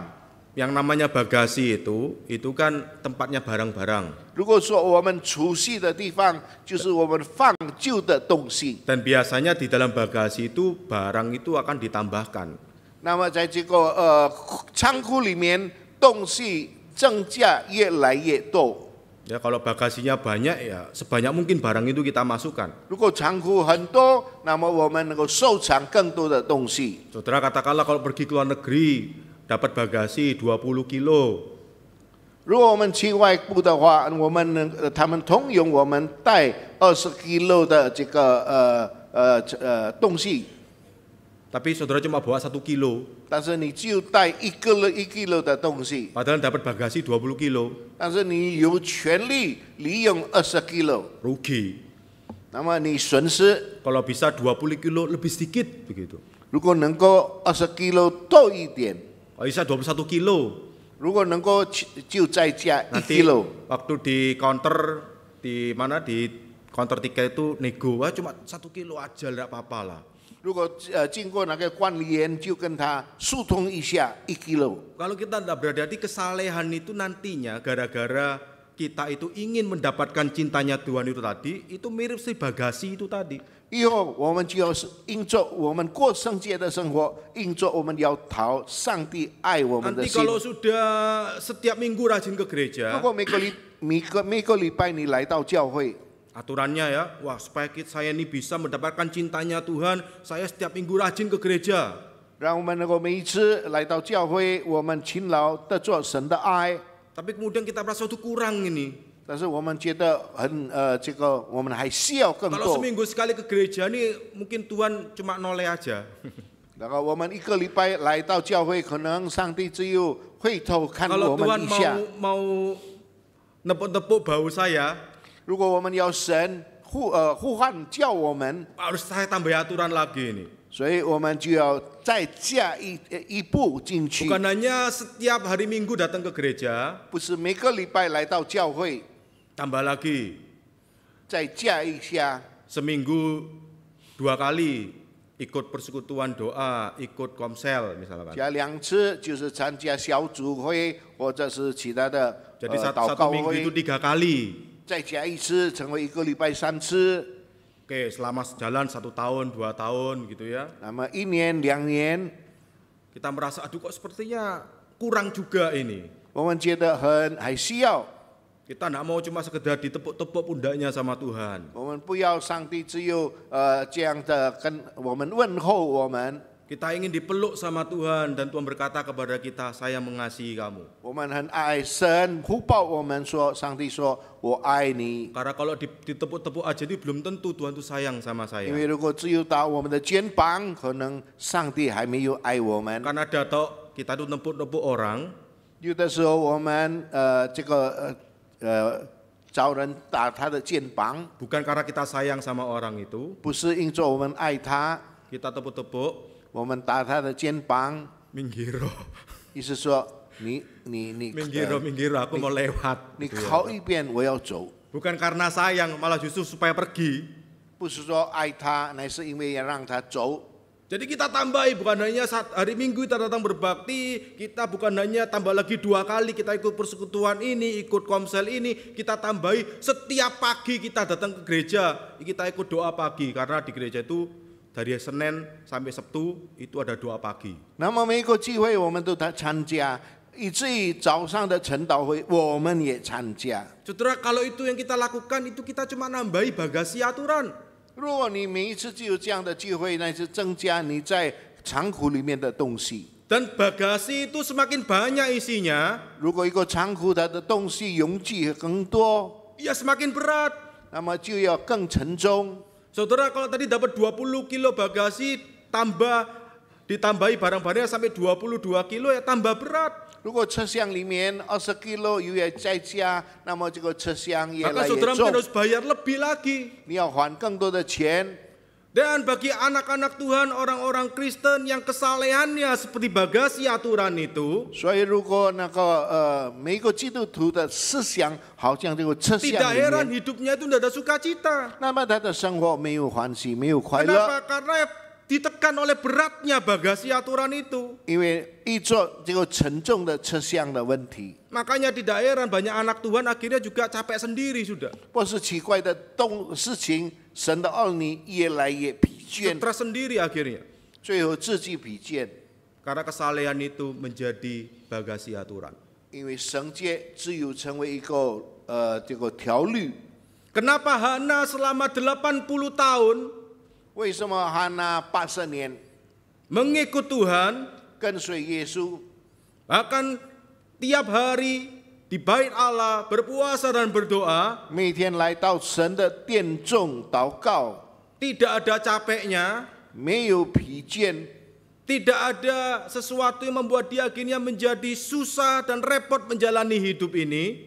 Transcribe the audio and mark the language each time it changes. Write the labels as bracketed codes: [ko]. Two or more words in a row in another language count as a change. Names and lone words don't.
[id] Yang namanya bagasi itu kan tempatnya barang-barang. [zh] 如果说我们储蓄的地方，就是我们放旧的东西。 [id] Dan biasanya di dalam bagasi itu barang itu akan ditambahkan. [zh] 那么在这个仓库里面，东西增加越来越多。 [id] Ya kalau bagasinya banyak ya sebanyak mungkin barang itu kita masukkan. [zh] 如果仓库很多，那么我们能够收藏更多的东西。 [id] Saudara katakanlah kalau pergi ke luar negeri dapat bagasi 20 kilo. [zh] 如果我们去外部的话，他们通用我们带20 kilo 的这个东西， [id] Tapi saudara cuma bawa 1 kilo. [zh] 但是你只有带1 kilo 的东西， [id] Padahal dapat bagasi 20 kilo. [zh] 但是你有权利利用20 kilo， [id] Rugi. [zh] 那么你损失。 [id] Kalau bisa 20 kilo lebih sedikit begitu. [zh] 如果能够20 kilo 多一点， [id] Kalau bisa 21 kilo. [zh] 如果能够就再加1 [id] Nanti [zh] kilo。 [id] waktu di counter di counter tiket itu nego, wah cuma 1 kilo aja enggak apa-apa lah. [zh] 如果经过那个管理员，就跟他疏通一下1 kilo。 [id] Kalau kita tidak berhati-hati, kesalehan itu nantinya gara-gara kita itu ingin mendapatkan cintanya Tuhan itu tadi, itu mirip si bagasi itu tadi. [zh] 以后我们就要因着我们过圣洁的生活，因着我们要讨上帝爱我们的 [id] Nanti [zh] 心。 [id] kalau sudah setiap minggu rajin ke [zh] 如 [id] gereja, [zh] 果每个礼拜你来到教会， [id] aturannya ya, wah supaya saya ini bisa mendapatkan cintanya Tuhan, saya setiap minggu rajin ke gereja. [zh] 让我们能够每一次来到教会，我们勤劳的做神的爱。 [id] Tapi kemudian kita merasa itu kurang ini. [zh] 但是我们觉得这个我们还需要更 [id] Kalau [zh] 多。 [id] seminggu sekali ke gereja ini mungkin Tuhan cuma noleh aja. [zh] 然后我们1个礼拜来到教会，可能上帝只有回头看 [id] Kalau [zh] 我们 [id] Tuhan [zh] 一下。 [id] mau nepuk-nepuk bau saya, [zh] 如果我们要神呼唤叫我们， [id] harus saya tambah aturan lagi ini. [zh] 所以我们就要再加一步进去， [id] Bukan hanya setiap hari Minggu datang ke gereja, [zh] 不是每个礼拜来到教会， [id] tambah lagi [zh] 再加一下， [id] seminggu 2 kali ikut persekutuan doa, ikut komsel misalkan. [zh] 加2次，就是参加小组会或者是其他的 [id] Jadi [zh] 祷 [id] satu [zh] 告 [id] minggu [zh] 会 [id] itu 3 kali. [zh] 再加1次，成为1个礼拜3次。 [id] Oke, selama jalan 1 tahun, 2 tahun gitu ya. [zh] 那么1年2年， [id] Kita merasa aduh kok sepertinya kurang juga ini. [zh] 我们觉得还需要， [id] Kita tidak mau cuma sekedar ditepuk-tepuk pundaknya sama Tuhan. [zh] 我们不要上帝只有这样的跟我们问候我们， [id] Kita ingin dipeluk sama Tuhan dan Tuhan berkata kepada kita, saya mengasihi kamu. [zh] 我们很爱神，呼报我们说，上帝说我爱你。 [id] Karena kalau ditepuk-tepuk aja itu belum tentu Tuhan itu sayang sama [zh] 因 [id] saya. [zh] 为如果只有打我们的肩膀，可能上帝还没有爱我们。 [id] Karena ada atau kita itu nepuk-nepuk orang, [zh] 有的时候我们找人打他的肩膀， [id] bukan karena kita sayang sama orang itu, [zh] 不是因着我们爱他， [id] kita tepuk-tepuk, [zh] 我们打他的肩膀， [id] minggiro, [zh] 意思说你 [id] minggiro, aku mau lewat. [zh] 你 [id] gitu ya. [zh] 靠一边，我要走。 [id] Bukan karena sayang, malah justru supaya pergi. [zh] 不是说爱他，乃是因为要让他走。 [id] Jadi kita tambahi, bukan hanya saat hari Minggu kita datang berbakti, kita bukan hanya tambah lagi 2 kali kita ikut persekutuan ini, ikut komsel ini, kita tambahi setiap pagi kita datang ke gereja, kita ikut doa pagi, karena di gereja itu dari Senin sampai Sabtu itu ada doa pagi. [zh] 那么每一个聚会我们都参加，以至于早上的晨祷会我们也参加。 [id] Saudara, kalau itu yang kita lakukan, itu kita cuma nambahi bagasi aturan. [zh] 如果你每一次就有这样的聚会，那是增加你在仓库里面的东西。 [id] Dan bagasi itu semakin banyak isinya, [zh] 如果一个仓库它的东西容积更多， [id] ya semakin berat. [zh] 那么就要更沉重。 [id] Saudara, kalau tadi dapat 20 kilo bagasi, ditambahi barang-barangnya sampai 22 kilo, ya tambah berat. [zh] 如果车厢里面20 kilo 又要再加，那么这个车厢越 [id] Maka [zh] 来越 [id] saudara [zh] 重 [id] mungkin，harus bayar lebih lagi. [zh] 你要还更多的钱。 [id] Dan bagi anak-anak Tuhan, orang-orang Kristen yang kesalehannya seperti bagasi aturan itu, [zh] 所以如果那个每一个基督徒的思想好像这个车厢 [id] tidak [zh] 里 [id] heran [zh] 面， [id] hidupnya itu tidak ada sukacita. [zh] 那么他的生活没有欢喜，没有快乐， [id] Kenapa? Karena ditekan oleh beratnya bagasi aturan itu. [zh] 因为依着这个沉重的车厢的问题。 [id] Makanya tidak heran banyak anak Tuhan akhirnya juga capek sendiri sudah. [zh] 不是奇怪的事情，神的儿女越来越疲倦， [id] Stres sendiri akhirnya. [zh] 最后自己疲倦， [id] Karena kesalehan itu menjadi bagasi aturan. [zh] 因为圣洁只有成为一个这个条律。 [id] Kenapa Hana selama 80 tahun [zh] 为什么哈拿80年 [id] mengikut Tuhan, [zh] 跟随耶稣， [id] bahkan tiap hari di bait Allah berpuasa dan berdoa, [zh] 每天来到神的殿中祷告， [id] tidak ada capeknya, [zh] 没有疲倦， [id] tidak ada sesuatu yang membuat dia akhirnya menjadi susah dan repot menjalani hidup ini.